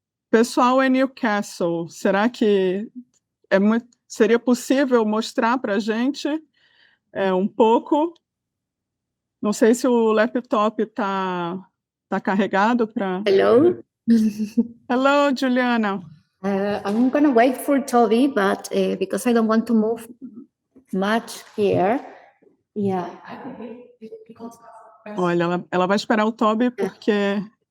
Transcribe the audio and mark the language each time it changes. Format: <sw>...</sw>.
<pt>Pessoal em Newcastle, será que seria possível mostrar para a gente um pouco? Não sei se o laptop tá carregado para.</pt> <en>Hello. Hello, Juliana. I'm gonna wait for Toby, but because I don't want to move much here. Yeah.</en> <pt>Olha, ela vai esperar o Toby porque</pt>